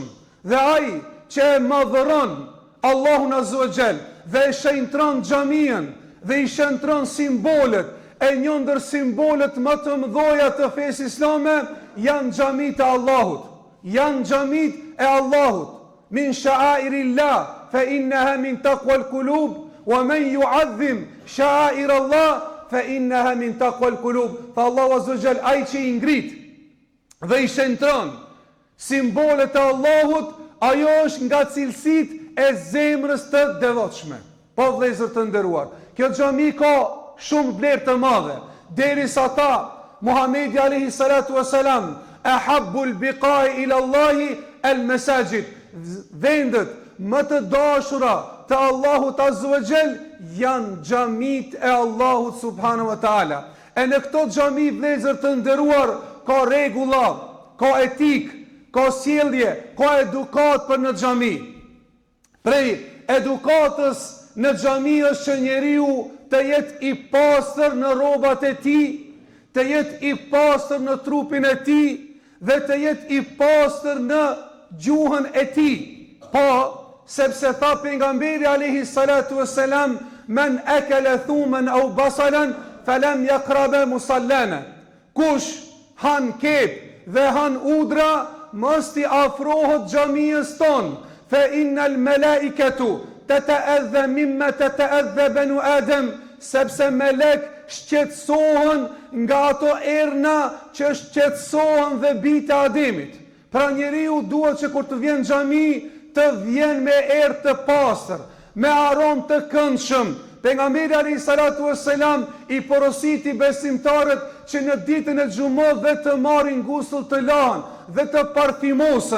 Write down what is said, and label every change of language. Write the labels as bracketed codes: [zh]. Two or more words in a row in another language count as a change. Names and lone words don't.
[sq] Dhe ai që e madhëron Allahun [ar] عز وجل [sq] dhe e shëntron xhamien dhe i shëntron simbolet, e një ndër simbolet më të mëdha të fesë islame janë xhamit e Allahut. Janë xhamit e Allahut. [ar] من شعائر الله فإنها من تقوى القلوب ومن يعظم شعائر الله فإنها من تقوى القلوب. فالله عز وجل [sq] ai që i ngrit dhe i shëntron simbolet e Allahut, ajo është nga cilësitë e zemrës të devotshme. Po vëllezër të nderuar, kjo xhami ka shumë vlerë të madhe. Derisa ta Muhamedi [ar] عليه الصلاة والسلام أحب البقاع إلى الله المساجد, [sq] vendet më të dashura të Allahut [ar] عز وجل [sq] janë xhamit e Allahut [ar] سبحانه وتعالى. [sq] E në këto xhami vëllezër të nderuar ka rregulla, ka etik, ka sjellje, ka edukat për në xhami. Prej edukatës në xhami është që njeriu të jetë i pastër në rrobat e tij, të jetë i pastër në trupin e tij dhe të jetë i pastër në gjuhën e tij. Po, sepse tha pejgamberi [ar] عليه الصلاة والسلام من أكل ثوما أو بصلا فلا يقربن مصلانا. [sq] Kush han kep dhe han udra, mos ti afrohet xhamisë ton, [ar] فإن الملائكة تتأذى مما تتأذى بنو آدم, [sq] sepse melek shqetësohen nga ato erna që shqetësohen dhe bijtë e Ademit. Pra njeriu duhet që kur të vjen në xhami të vjen me erë të pastër, me aromë të këndshëm. Pejgamberi [ar] عليه الصلاة والسلام [sq] i porositi besimtarët që në ditën e xumës dhe të marrin gustull të lanë dhe të parfimosen.